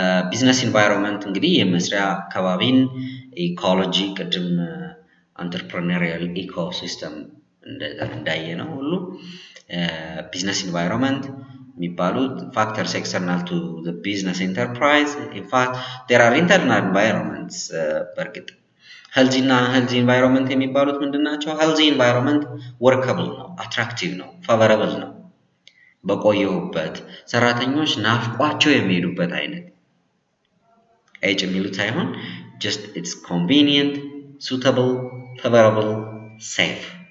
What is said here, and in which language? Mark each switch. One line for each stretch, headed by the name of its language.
Amharic: ቢዝነስ ኢንቫይሮንመንት እንግዲህ የመስሪያ አካባቢን ኢኮሎጂ ቅድም
English: entrepreneurial ecosystem
Amharic: እንዳየነው ሁሉ ቢዝነስ ኢንቫይሮንመንት የሚባሉት
English: factors external to the business enterprise. In fact, there are internal environments.
Amharic: በርግጥ healthy environment የሚባሉት ምንድናቸው? healthy environment workable ነው፣ attractive ነው፣ favorable ነው። በቆየሁበት ሰራተኞች ናፍቋቸው የሚሄዱበት አይነት ኤጅ የሚሉት ሳይሆን
English: just it's convenient, suitable, favorable, safe.